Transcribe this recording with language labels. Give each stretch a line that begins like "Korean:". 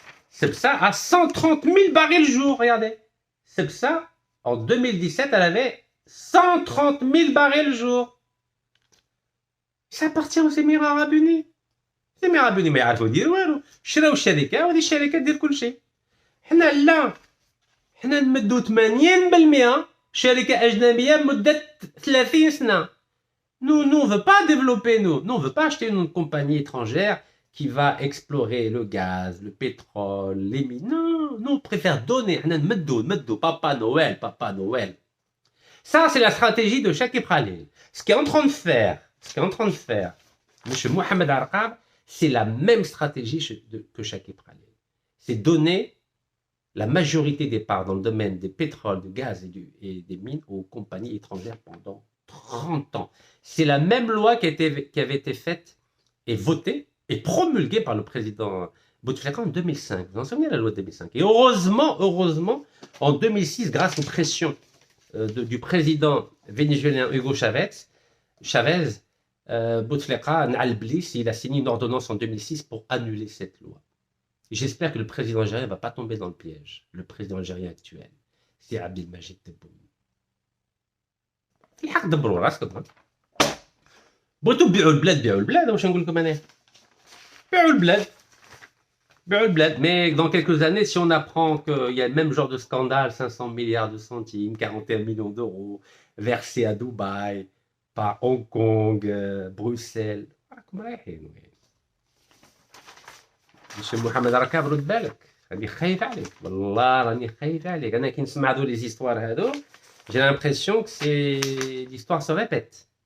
French: Sepsa à 130 000 barils le jour. Regardez. Sepsa, en 2017, elle avait 130 000 barils le jour. Ça appartient aux Émirats Arabes Unis. Les Émirats Arabes Unis
Arabic: ما يعرفوا يديروا والو. شراو الشركة وهذه الشركة دير كل شيء. حنا لا. حنا نمدوا 80% شركة أجنبية مدة 30 سنة.
French: Nous, on ne veut pas développer, nous. Nous, on ne veut pas acheter une compagnie étrangère qui va explorer le gaz, le pétrole, les mines. Non, nous, on préfère donner. Papa Noël, Papa Noël. Ça, c'est la stratégie de Shakib Khalil. Ce qui est en train de faire, M. Mohamed Arqab, c'est la même stratégie que Shakib Khalil. C'est donner la majorité des parts dans le domaine des pétroles, du gaz et des mines aux compagnies étrangères pendant 30 ans. C'est la même loi qui avait été faite et votée et promulguée par le président Bouteflika en 2005. Vous vous en souvenez de la loi de 2005? Et heureusement, en 2006, grâce aux pressions du président vénézuélien Hugo Chavez, Bouteflika il a signé une ordonnance en 2006 pour annuler cette loi. J'espère que le président algérien ne va pas tomber dans le piège. Le président algérien actuel, c'est Abdelmajid Tebboune.
Arabic: الحق دبروا راسكم. بغيتوا تبيعوا البلاد واش نقول لكم انا؟ بيعوا البلاد.
French: Mais dans quelques années, si on apprend qu'il y a le même genre de scandale, 500 milliards de centimes, 41 millions d'euros versés à Dubaï, par Hong Kong, Bruxelles,
Arabic: راكم رايحين. Monsieur Mohamed Arqab رد بالك، راني خايف عليك، والله راني خايف عليك. أنا كي نسمع هذو
French: les histoires
Arabic: هذو،
French: j'ai l'impression que l'histoire se répète.